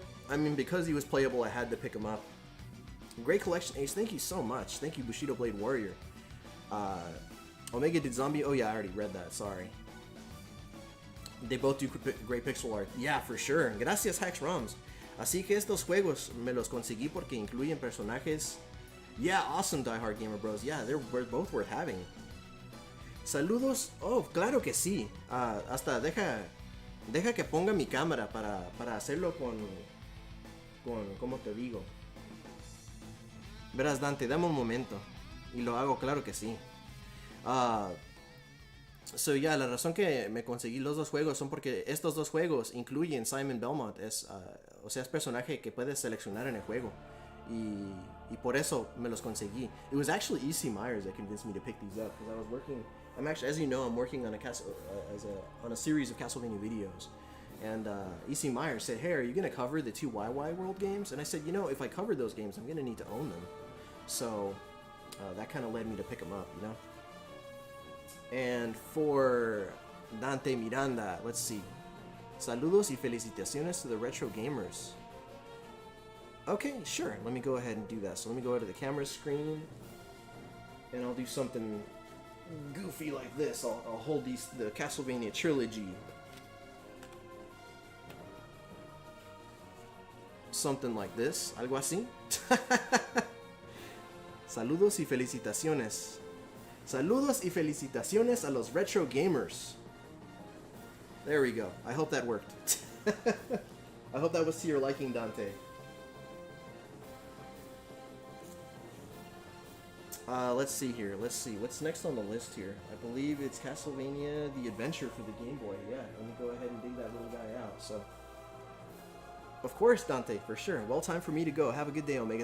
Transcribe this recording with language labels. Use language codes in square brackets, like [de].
[en] I mean, because he was playable, I had to pick him up. Great collection, Ace. Thank you so much. Thank you, Bushido Blade Warrior. Omega did Zombie. Oh yeah, I already read that. Sorry. They both do great pixel art. Yeah, for sure. [es] Gracias, [en] Hacks Roms. [es] Así que estos juegos me los conseguí porque incluyen personajes. [en] Yeah, awesome, Die Hard Gamer Bros. Yeah, they're both worth having. [es] Saludos. Oh, claro que sí. Hasta deja que ponga mi cámara para hacerlo con ¿cómo te digo? Verás, Dante, dame un momento. Y lo hago, claro que sí. [en] So, yeah, [es] la razón que me conseguí los dos juegos son porque estos dos juegos incluyen Simon Belmont. O sea, es personaje que puedes seleccionar en el juego. Y por eso me los conseguí. [en] It was actually E.C. Myers that convinced me to pick these up because I was working. I'm actually, as you know, I'm working on a series of Castlevania videos. And E.C. Myers said, "Hey, are you gonna cover the 2 YY World games?" And I said, "You know, if I cover those games, I'm gonna need to own them." So that kind of led me to pick them up, you know. And for Dante Miranda, let's see. [es] Saludos y felicitaciones [en] to the retro gamers. Okay, sure. Let me go ahead and do that. So let me go to the camera screen, and I'll do something goofy like this. I'll hold the Castlevania trilogy. Something like this. [es] Algo así. Saludos y felicitaciones. Saludos y felicitaciones a los retro gamers. [en] There we go. I hope that worked. I hope that was to your liking, Dante. Let's see here. Let's see. What's next on the list here? I believe it's Castlevania the Adventure for the Gameboy. Yeah, let me go ahead and dig that little guy out. So, of course, Dante, for sure. Well, time for me to go. Have a good day, Omega.